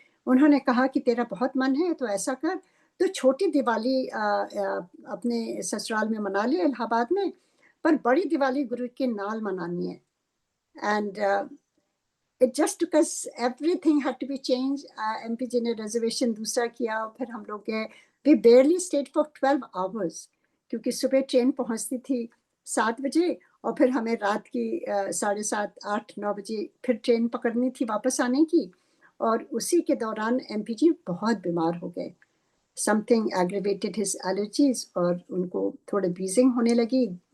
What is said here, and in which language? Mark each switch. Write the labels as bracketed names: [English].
[Hindi] उन्होंने कहा कि तेरा बहुत मन है तो ऐसा कर, तो छोटी दिवाली अपने ससुराल में मना ले इलाहाबाद में, पर बड़ी दिवाली गुरु के नाल मनानी है. [English] And it just took us, everything had to be changed. [Hindi] MP जी ने रिजर्वेशन दूसरा किया. फिर हम लोग गए. [English] we barely stayed for 12 hours, [Hindi] क्योंकि सुबह ट्रेन पहुंचती थी 7 बजे और फिर हमें रात की 7:30, 8, 9 बजे फिर ट्रेन पकड़नी थी वापस आने की. और उसी के दौरान MP जी बहुत बीमार हो गए. [English] something aggravated his allergies [Hindi] और उनको थोड़े बीजिंग होने लगी.